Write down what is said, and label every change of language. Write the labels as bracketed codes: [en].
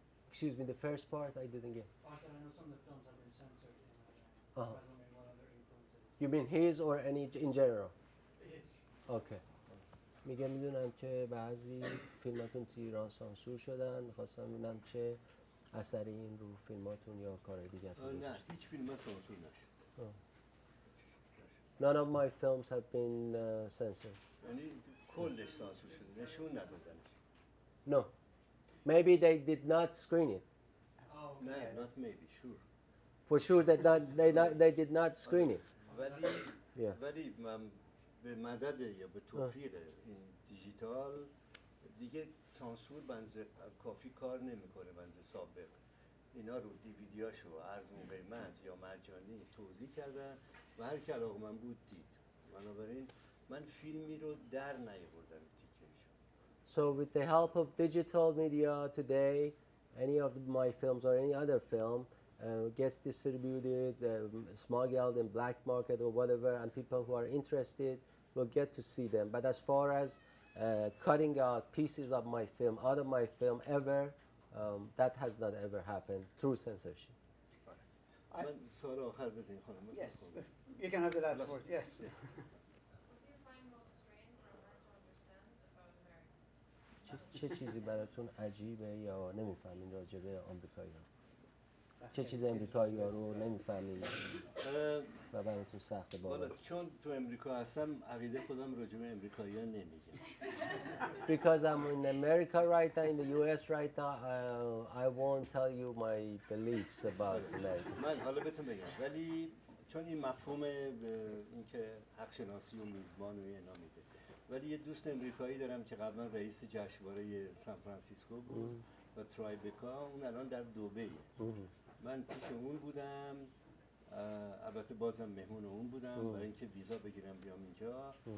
[en] Excuse me, the first part I didn't get. Oh, I said I know some of the films have been censored in Iran. I was wondering what other influences. You mean his or any in general? His. Okay. [fa] میگم میدونم که بعضی فیلماتون تو ایران سانسور شدن، میخواستم ببینم چه اثری این رو فیلماتون یا کار دیگه نه هیچ فیلم سانسور نشد. [en] None of my films have been censored. [fa] یعنی کلش سانسور شده، نشون ندادنش. [en] No. Maybe they did not screen it. Oh, No, not maybe, sure. For sure that they did not screen it. [fa] ولی به مدد یا به توفیق این دیجیتال دیگه سانسور بنز کافی کار نمیکنه بنز سابق. اینا رو دیویدیاشو ارزون قیمت یا مجانی توزیع کردن و هر کی علاقه‌مند بود دید. بنابراین من فیلمی رو در نیاوردم تیکه‌ایشو. [en] So with the help of digital media today, any of my films or any other film gets distributed, smuggled in black market or whatever, and people who are interested will get to see them. But as far as cutting out pieces of my film out of my film ever, that has not ever happened through censorship. [fa] من سوال آخر بدین خانم. [en] Yes, you can have the last word. Yes. What do you find most strange or hard to understand about Americans? [fa] چه چیزی براتون عجیبه یا نمیفهمین راجع به آمریکایی‌ها؟ چه چیز امریکایی‌ها رو نمیفهمین و براتون سخته والا باور؟ چون تو امریکا هستم عقیده خودم راجع به امریکایی‌ها نمیگم. [en] Because I'm in America right now, in the US right now, I won't tell you my beliefs about America. [fa] من حالا بهتون بگم ولی چون این مفهوم اینکه حق شناسی و میزبان و اینا میده. ولی یه دوست امریکایی دارم که قبلا رئیس جشنواره سان فرانسیسکو بود و ترایبکا، اون الان در دبیه. من پیش اون بودم، البته بازم مهمون اون بودم برای اینکه ویزا بگیرم بیام اینجا.